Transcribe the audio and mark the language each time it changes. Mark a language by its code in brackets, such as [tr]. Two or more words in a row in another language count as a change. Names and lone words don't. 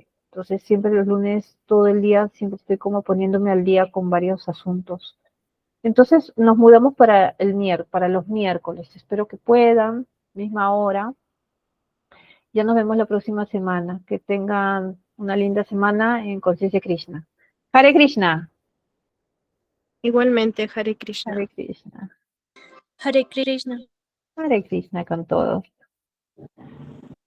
[es] Entonces siempre los lunes, todo el día, siempre estoy como poniéndome al día con varios asuntos. Entonces nos mudamos para los miércoles. Espero que puedan, misma hora. Ya nos vemos la próxima semana. Que tengan una linda semana en Conciencia Krishna. Hare Krishna. Igualmente, Hare Krishna. Hare Krishna. Hare Krishna. Hare Krishna con todos.